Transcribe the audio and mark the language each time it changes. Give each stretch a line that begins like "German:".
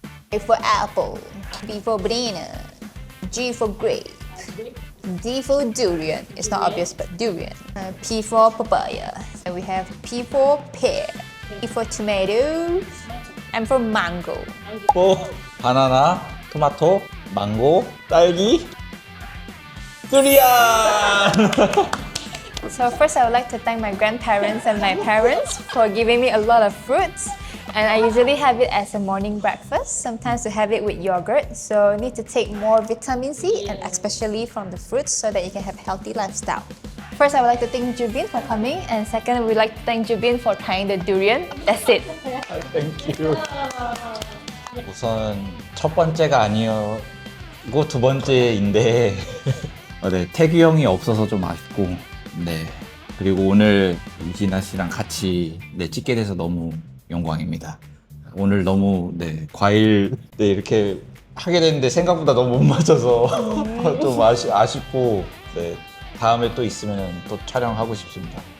English: A for apple, B for banana, G for grape, D for durian. It's not obvious, but durian. P for papaya. And we have P for pear, E for tomatoes, M for mango.
Korean: 또 바나나, 토마토, 망고, 딸기, 두리안.
English: So first I would like to thank my grandparents and my parents for giving me a lot of fruits. And I usually have it as a morning breakfast, sometimes to have it with yogurt. So you need to take more vitamin C and especially from the fruits so that you can have a healthy lifestyle. First, I would like to thank Jubin for coming, and second, we'd like to thank Jubin for trying the durian. That's it. Thank you.
Korean: 우선 첫 번째가 아니었고 두 번째인데 네, 태규 형이 없어서 좀 아쉽고 네 그리고 오늘 이진아 씨랑 같이 네, 찍게 돼서 너무 영광입니다. 오늘 너무 네 과일 네, 이렇게 하게 됐는데 생각보다 너무 못 맞아서 좀 아쉽고 네, 다음에 또 있으면 또 촬영하고 싶습니다.